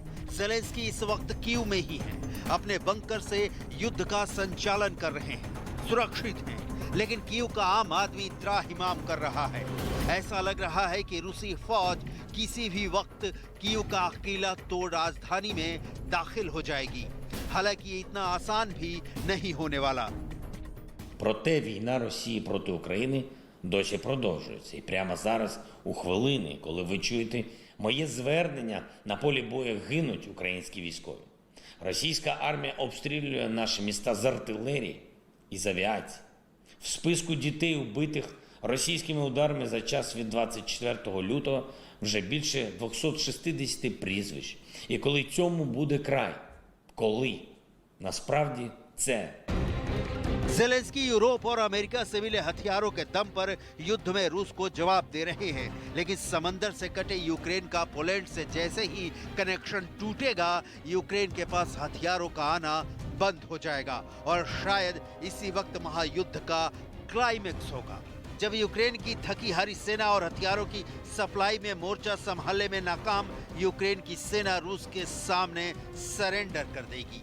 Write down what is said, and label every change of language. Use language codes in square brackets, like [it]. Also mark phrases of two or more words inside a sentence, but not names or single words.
[hi] ज़ेलेंस्की इस वक्त कीव में ही है, अपने बंकर से युद्ध का संचालन कर रहे हैं, सुरक्षित हैं, लेकिन कीव का आम आदमी त्राहिमाम कर रहा है। ऐसा लग रहा है कि रूसी फौज किसी भी वक्त कीव का अकेला तोड़ राजधानी में दाखिल हो जाएगी। हालांकि ये इतना आसान भी नहीं होने वाला। [uk] Проте війна Росії проти України досі продовжується. І прямо зараз, у хвилини, коли ви чуєте моє звернення, на полі бою гинуть українські військові. Російська армія обстрілює наші міста з артилерії і з авіації. В списку дітей, убитих російськими ударами за час від 24 лютого, вже більше 260 прізвищ. І коли цьому буде край? Коли? Насправді це. [hi] ज़ेलेंस्की यूरोप और अमेरिका से मिले हथियारों के दम पर युद्ध में रूस को जवाब दे रहे हैं, लेकिन समंदर से कटे यूक्रेन का पोलैंड से जैसे ही कनेक्शन टूटेगा, यूक्रेन के पास हथियारों का आना बंद हो जाएगा और शायद इसी वक्त महायुद्ध का क्लाइमेक्स होगा, जब यूक्रेन की थकी हारी सेना और हथियारों की सप्लाई में मोर्चा संभालने में नाकाम यूक्रेन की सेना रूस के सामने सरेंडर कर देगी।